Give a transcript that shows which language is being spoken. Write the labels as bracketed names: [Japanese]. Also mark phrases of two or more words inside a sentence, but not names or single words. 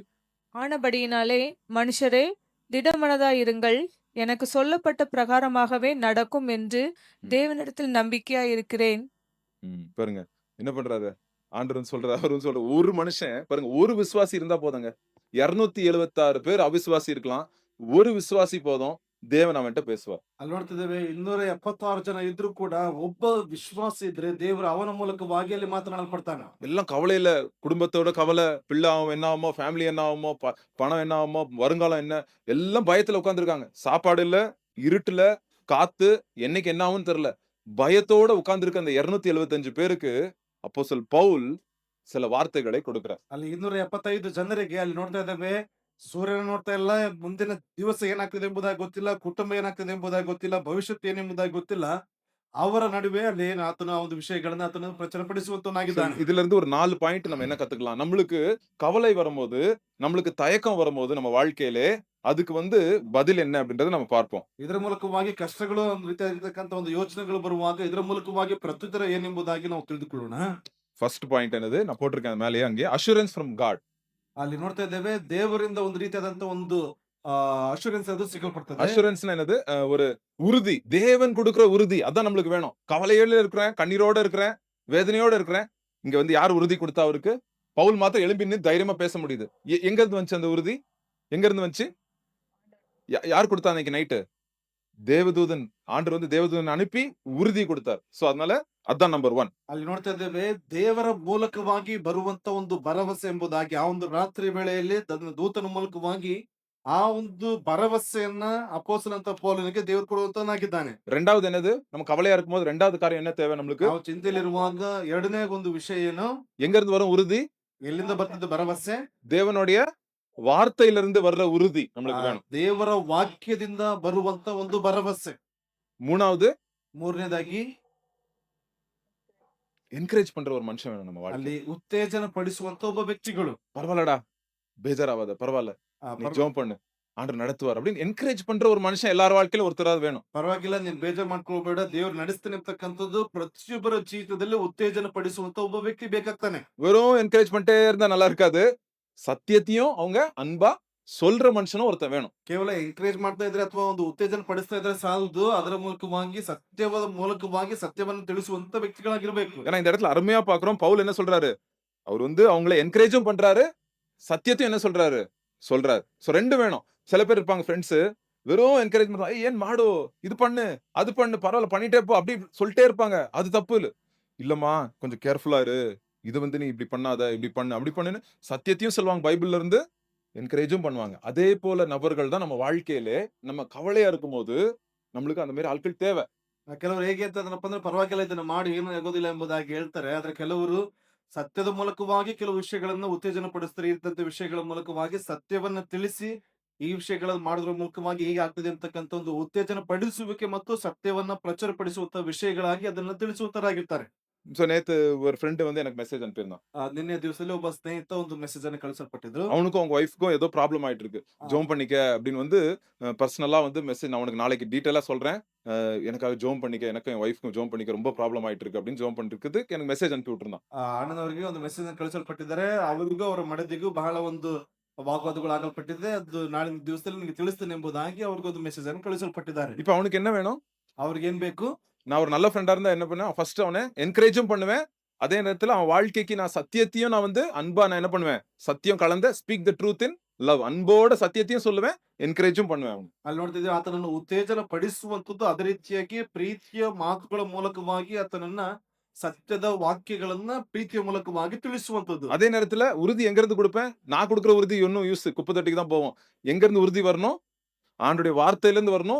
[Tamil] ஆனபடியினாலே மனுஷரே, திடமனதாயிருங்கள், எனக்கு சொல்லப்பட்ட பிரகாரமாகவே நடக்கும் என்று தேவனிடத்தில் நம்பிக்கையாயிருக்கிறேன். பாருங்க என்ன பண்றாரு ஆண்டவரும் சொல்றாரு, அவரும் சொல்ற ஒரு மனுஷன் பாருங்க, ஒரு விசுவாசி இருந்தா போதுங்க. 276 பேர் அவிசுவாசி இருக்கலாம், ஒரு விசுவாசி போதும், தேவன் அவன்கிட்ட பேசுவார். [Kannada] ಅಲ್ಲಿ ನೋಡ್ತಿದ್ದೇವೆ 276 ಜನ ಇದ್ರು ಕೂಡ ಒಬ್ಬ ವಿಶ್ವಾಸ ಇದ್ರೆ ದೇವರು ಅವನ ಮೂಲಕವಾಗಿ ಅಲ್ಲಿ ಮಾತನಾಡಲ್ಪಡ್ತಾನೆ. [Tamil] எல்லாம் கவலையில, குடும்பத்தோட கவலை, பிள்ளை ஆகும் என்ன ஆகுமோ, ஃபேமிலி என்ன ஆகுமோ, பணம் என்ன ஆகுமோ, வருங்காலம் என்ன, எல்லாம் பயத்துல உட்கார்ந்துருக்காங்க. சாப்பாடு இல்ல, இருட்டுல, காத்து, என்னைக்கு என்ன ஆகும்னு தெரியல. பயத்தோட உட்கார்ந்துருக்க அந்த 275 பேருக்கு அப்போஸ்தலன் பவுல் சில வார்த்தைகளை கொடுக்கிறார். [Kannada] ಅಲ್ಲಿ 275 ಜನರಿಗೆ ಅಲ್ಲಿ ನೋಡ್ತಾ ಇದ್ದೇವೆ, ಸೂರ್ಯನ ನೋಡ್ತಾ ಇಲ್ಲ, ಮುಂದಿನ ದಿವಸ ಏನಾಗ್ತದೆ ಎಂಬುದಾಗಿ ಗೊತ್ತಿಲ್ಲ, ಕುಟುಂಬ ಏನಾಗ್ತದೆ ಎಂಬುದಾಗಿ ಗೊತ್ತಿಲ್ಲ, ಭವಿಷ್ಯತ್ ಏನೆಂಬುದಾಗಿ ಗೊತ್ತಿಲ್ಲ. ಅವರ ನಡುವೆ ಅಲ್ಲಿ ಆತನ ಒಂದು ವಿಷಯಗಳನ್ನ ಆತನ ಪ್ರಚುರಪಡಿಸುವಂತನಾಗಿದ್ದಾನೆ. [Tamil] இதுல இருந்து ஒரு 4 பாயிண்ட் நம்ம என்ன கத்துக்கலாம். நம்மளுக்கு கவலை வரும்போது, நம்மளுக்கு தயக்கம் வரும்போது நம்ம வாழ்க்கையிலே அதுக்கு வந்து பதில் என்ன அப்படின்றத நம்ம பார்ப்போம். [Kannada] ಇದರ ಮೂಲಕವಾಗಿ ಕಷ್ಟಗಳು ಒಂದು ರೀತಿಯಾಗಿರ್ತಕ್ಕಂಥ ಒಂದು ಯೋಚನೆಗಳು ಬರುವಾಗ ಇದರ ಮೂಲಕವಾಗಿ ಪ್ರತ್ಯುತ್ತರ ಏನೆಂಬುದಾಗಿ ನಾವು ತಿಳಿದುಕೊಳ್ಳೋಣ. [Tamil] ஃபர்ஸ்ட் பாயிண்ட் என்னது, நான் போட்டிருக்கேன் மேலேயே அங்கே, [English] assurance from God. [Kannada] ಅಲ್ಲಿ ನೋಡ್ತಾ ಇದ್ದೇವೆ, ದೇವರಿಂದ ಒಂದು ರೀತಿಯಾದಂತ ಒಂದು ಅಶ್ಯೂರೆನ್ಸ್ ಅದು ಸಿಗಲ್ಪಡ್ತದೆ. [Tamil] அஷூரன்ஸ்னா என்னது, ஒரு உறுதி, தேவன் கொடுக்கிற உறுதி. அதான் நம்மளுக்கு வேணும். கவலையோட இருக்கிறேன், கண்ணீரோட இருக்கிறேன், வேதனையோட இருக்கிறேன். இங்க வந்து யார் உறுதி கொடுத்தா அவருக்கு? பவுல் மாத்திரம் எழும்பி நின்னு தைரியமா பேச முடியுது. எங்க இருந்து வந்துச்சு அந்த உறுதி? எங்க இருந்து வந்துச்சு? யார் கொடுத்தா அன்னைக்கு நைட்டு? தேவதூதன். ஆண்டவர் வந்து தேவதூதன் அனுப்பி உறுதி கொடுத்தார். சோ அதனால அதான் நம்பர் 1. [Kannada] ಅಲ್ಲಿ ನೋಡ್ತಾ ಇದ್ದೇವೆ, ದೇವರ ಮೂಲಕವಾಗಿ ಬರುವಂತ ಒಂದು ಭರವಸೆ ಎಂಬುದಾಗಿ ಆ ಒಂದು ರಾತ್ರಿ ವೇಳೆಯಲ್ಲಿ ತನ್ನ ದೂತನ ಮೂಲಕವಾಗಿ ಆ ಒಂದು ಭರವಸೆಯನ್ನ ಅಪೊಸ್ತಲನಾದ ಪೌಲನಿಗೆ ದೇವರು ಕೊಡುವಂತನಾಗಿದ್ದಾನೆ. [Tamil] ரெண்டாவது என்னது, நம்ம கவலையா இருக்கும்போது ரெண்டாவது காரியம் என்ன தேவை நம்மளுக்கு? [Kannada] ನಾವು ಚಿಂತೆಯಲ್ಲಿರುವಾಗ ಎರಡನೇ ಒಂದು ವಿಷಯ ಏನು? [Tamil] எங்க இருந்து வரும் உறுதி? [Kannada] ಎಲ್ಲಿಂದ ಬರ್ತದೆ ಭರವಸೆ? [Tamil] தேவனுடைய வார்த்தையிலிருந்து வர்ற உறுதி நம்மளுக்கு வேணும். [Kannada] ದೇವರ ವಾಕ್ಯದಿಂದ ಬರುವಂತ ಒಂದು ಭರವಸೆ. [Tamil] மூணாவது, [Kannada] ಮೂರನೇದಾಗಿ [Tamil] என்கரேஜ் பண்ற ஒரு மனுஷன் வேணும் நம்ம வாழ்க்கை. [Kannada] ಅಲ್ಲಿ ಉತ್ತೇಜನ ಪಡಿಸುವಂತ ಒಬ್ಬ ವ್ಯಕ್ತಿಗಳು. [Tamil] பரவாயில்லடா, பேஜாராவாத, பரவாயில்ல, நீ ஜெபம் பண்ணு, ஆண்டவர் நடத்துவார் அப்படின்னு என்கரேஜ் பண்ற ஒரு மனுஷன் எல்லார் வாழ்க்கையில ஒருத்தராவது வேணும். [Kannada] ಪರವಾಗಿಲ್ಲ, ನೀನ್ ಬೇಜಾರ್ ಮಾಡ್ಕೊಳ್ಬೇಡ, ದೇವ್ರು ನಡೆಸ್ತಾನೆ ಅಂತಕ್ಕಂಥದ್ದು ಪ್ರತಿಯೊಬ್ಬರ ಜೀವಿತದಲ್ಲಿ ಉತ್ತೇಜನ ಪಡಿಸುವಂತ ಒಬ್ಬ ವ್ಯಕ್ತಿ ಬೇಕಾಗ್ತಾನೆ. [Tamil] வெறும் என்கரேஜ் பண்ணிட்டே இருந்தா நல்லா இருக்காது. சத்தியத்தையும் அவங்க அன்பா சொல்ற மனுஷனும் ஒருத்தன் வேணும். [Kannada] ಕೇವಲ ಎಂಕರೇಜ್ ಮಾಡ್ತಾ ಇದ್ರೆ ಅಥವಾ ಒಂದು ಉತ್ತೇಜನ ಪಡಿಸ್ತಾ ಇದ್ರೆ ಸಾಲದು, ಅದರ ಮೂಲಕವಾಗಿ ಸತ್ಯವಾದ ಮೂಲಕವಾಗಿ ಸತ್ಯವನ್ನು ತಿಳಿಸುವಂತ ವ್ಯಕ್ತಿಗಳಾಗಿರ್ಬೇಕು. [Tamil] ஏன்னா இந்த இடத்துல அருமையா பாக்குறோம், பவுல் என்ன சொல்றாரு, அவர் வந்து அவங்கள என்கரேஜும் பண்றாரு, சத்தியத்தையும் என்ன சொல்றாரு. சோ ரெண்டு வேணும். சில பேர் இருப்பாங்க ஃப்ரெண்ட்ஸ், வெறும் என்கரேஜ் பண்றாங்க, ஏன் மாடு, இது பண்ணு, அது பண்ணு, பரவாயில்ல பண்ணிட்டே போ, அப்படி சொல்லிட்டே இருப்பாங்க. அது தப்பு இல்லம்மா, கொஞ்சம் கேர்ஃபுல்லா இரு, இது வந்து நீ இப்படி பண்ணாத, இப்படி பண்ணு, அப்படி பண்ணுன்னு சத்தியத்தையும் சொல்லுவாங்க பைபிள்ல இருந்து, என்கரேஜும் பண்ணுவாங்க. அதே போல நபர்கள் தான் நம்ம வாழ்க்கையிலே நம்ம கவலையா இருக்கும்போது, நம்மளுக்கு அந்த மாரி ಆಳ್கள் தேவை. [Kannada] ಕೆಲವರು ಹೇಗೆ ಅಂತಂದ್ರಪ್ಪ ಅಂದ್ರೆ ಪರವಾಗಿಲ್ಲ ಇದನ್ನ ಮಾಡಿ ಏನು ಆಗೋದಿಲ್ಲ ಎಂಬುದಾಗಿ ಹೇಳ್ತಾರೆ. ಆದ್ರೆ ಕೆಲವರು ಸತ್ಯದ ಮೂಲಕವಾಗಿ ಕೆಲವು ವಿಷಯಗಳನ್ನ ಉತ್ತೇಜನ ಪಡಿಸ್ತಾರೆ. ಇಂಥಂಥ ವಿಷಯಗಳ ಮೂಲಕವಾಗಿ ಸತ್ಯವನ್ನ ತಿಳಿಸಿ, ಈ ವಿಷಯಗಳನ್ನು ಮಾಡೋದ್ರ ಮೂಲಕವಾಗಿ ಹೀಗೆ ಆಗ್ತದೆ ಅಂತಕ್ಕಂಥ ಒಂದು ಉತ್ತೇಜನ ಪಡಿಸುವಿಕೆ ಮತ್ತು ಸತ್ಯವನ್ನ ಪ್ರಚುರಪಡಿಸುವಂತ ವಿಷಯಗಳಾಗಿ ಅದನ್ನ ತಿಳಿಸುವಂತರಾಗಿರ್ತಾರೆ. [Tamil] ஸோ நேத்து ஒரு ஃப்ரெண்ட் வந்து எனக்கு மெசேஜ் அனுப்பியிருந்தான். [Kannada] ನಿನ್ನೆ ದಿವಸದಲ್ಲಿ ಒಬ್ಬ ಸ್ನೇಹಿತ ಒಂದು ಮೆಸೇಜ್ ಅನ್ನು ಕಳಿಸಲ್ಪಟ್ಟಿದ್ರು. [Tamil] அவனுக்கும் அவங்க ஒய்ஃப்க்கும் ஏதோ ப்ராப்ளம் ஆயிட்டு இருக்கு. ಆ, ஜெபம் பண்ணிக்க அப்படின்னு வந்து பர்சனலா வந்து மெசேஜ் நான் உனக்கு நாளைக்கு டீட்டெயிலா சொல்றேன். எனக்காக ஜெபம் பண்ணிக்க, எனக்கும் என் ஒய்ஃப்க்கும் ஜெபம் பண்ணிக்க ரொம்ப ப்ராப்ளம் ஆயிட்டு இருக்கு அப்படின்னு ஜெபம் பண்ணிருக்குது எனக்கு மெசேஜ் ಅನುப்பಿ விட்டுருந்தான். [Kannada] ಅಣ್ಣನವರಿಗೆ ಒಂದು ಮೆಸೇಜ್ ಅನ್ನು ಕಳಿಸಲ್ಪಟ್ಟಿದ್ದಾರೆ. ಅವರಿಗೂ ಅವರ ಮಡದಿಗೂ ಬಹಳ ಒಂದು ವಾಗ್ವಾದಗಳು ಆಗಲ್ಪಟ್ಟಿದೆ. ಅದು ನಾಳಿನ ದಿವಸದಲ್ಲಿ ನಿಮಗೆ ತಿಳಿಸ್ತೇನೆ ಎಂಬುದಾಗಿ ಅವ್ರಿಗೊಂದು ಮೆಸೇಜ್ ಅನ್ನು ಕಳಿಸಲ್ಪಟ್ಟಿದ್ದಾರೆ. [Tamil] இப்போ அவனுக்கு என்ன வேணும்? [Kannada] ಅವ್ರಿಗೆ ಏನ್ ಬೇಕು? [Tamil] நான் ஒரு நல்ல ஃப்ரெண்டா இருந்தா என்ன பண்ணுவேன்? ஃபர்ஸ்ட் அவனை என்கரேஜும் பண்ணுவேன். அதே நேரத்துல அவன் வாழ்க்கைக்கு நான் சத்தியத்தையும் நான் வந்து அன்பா நான் என்ன பண்ணுவேன்? சத்தியம் கலந்த [English] speak the truth in love. [Tamil] அன்போட சத்தியத்தையும் சொல்லுவேன். என்கரேஜும் பண்ணுவேன் அவனை. [Kannada] ಅಲ್ಲಿ ನೋಡ್ತಿದ್ದೀವಿ ಆತನನ್ನು ಉತ್ತೇಜನ ಪಡಿಸುವಂತದ್ದು ಅದೇ ರೀತಿಯಾಗಿ ಪ್ರೀತಿಯ ಮಾತುಗಳ ಮೂಲಕವಾಗಿ ಆತನನ್ನ ಸತ್ಯದ ವಾಕ್ಯಗಳನ್ನ ಪ್ರೀತಿಯ ಮೂಲಕವಾಗಿ ತಿಳಿಸುವಂತದ್ದು. [Tamil] அதே நேரத்துல உறுதி எங்க இருந்து கொடுப்பேன்? நான் கொடுக்கிற உறுதி ஒன்னும் யூஸ் குப்பை தொட்டிக்கு தான் போவோம். எங்க இருந்து உறுதி வரணும்? ஆண்டுடைய வார்த்தையில இருந்து வரணும்.